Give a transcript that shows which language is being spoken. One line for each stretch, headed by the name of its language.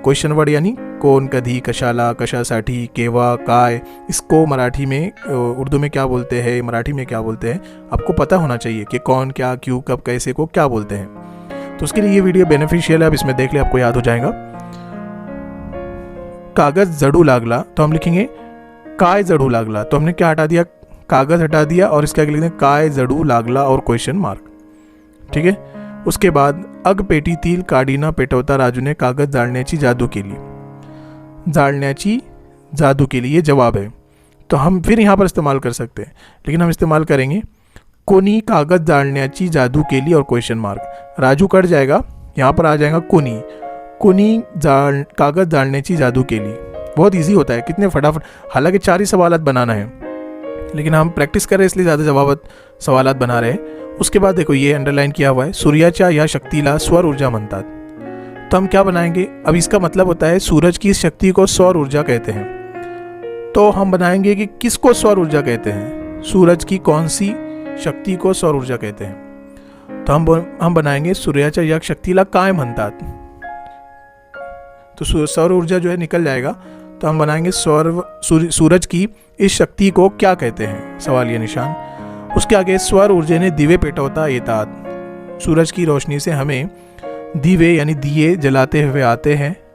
Hindi: Question word यानी कौन, कधी, कशाला, कशासाठी, केव्हा, काय, इसको मराठी में, उर्दू में क्या बोलते हैं, मराठी में क्या बोलते हैं, आपको पता होना चाहिए कि कौन, क्या, क्यों, कब, कैसे को क्या बोलते हैं। तो उसके लिए ये वीडियो बेनिफिशियल है, आप इसमें देख ले, आपको याद हो जाएगा।
Marathi: कागज जड़ू लागला,
Hindi: तो हम लिखेंगे
Marathi: काय जड़ू लागला।
Hindi: तो हमने क्या हटा दिया, कागज हटा दिया और इसके आगे लिख दें
Marathi: काय जड़ू लागला
Hindi: और क्वेश्चन मार्क, ठीक है।
Marathi: उसके बाद अग पेटीतील काडी न पेटवता राजूने कागज जाळण्याची जादू केली। जाळण्याची जादू केली, ये जवाब है।
Hindi: तो हम फिर यहाँ पर इस्तेमाल कर सकते हैं, लेकिन हम इस्तेमाल करेंगे
Marathi: कोनी कागज जाळण्याची जादू केली
Hindi: और क्वेश्चन मार्क। राजू कट जाएगा, यहाँ पर आ जाएगा कोनी।
Marathi: कोनी कागज जाळण्याची जादू केली।
Hindi: बहुत इजी होता है, कितने फटाफट। हालांकि 4 ही सवालात बनाना है, लेकिन हम प्रैक्टिस कर रहे हैं इसलिए ज़्यादा सवालात बना रहे हैं। उसके बाद देखो ये अंडरलाइन किया हुआ है,
Marathi: सूर्याच्या या शक्तीला स्वर ऊर्जा म्हणतात।
Hindi: तो हम क्या बनाएंगे, अब इसका मतलब होता है सूरज की इस शक्ति को सौर ऊर्जा कहते हैं। तो हम बनाएंगे कि किसको सौर ऊर्जा कहते हैं, सूरज की कौन सी शक्ति को सौर ऊर्जा कहते हैं। तो हम बनाएंगे
Marathi: सूर्याच्या या शक्तीला काय म्हणतात।
Hindi: तो सौर ऊर्जा जो है निकल जाएगा, तो हम बनाएंगे सूरज की इस शक्ति को क्या कहते हैं, सवालिया निशान। उसके आगे
Marathi: सौर ऊर्जेने दिवे पेटवता येतात।
Hindi: सूरज की रोशनी से हमें दिवे यानी दिए जलाते हुए आते हैं।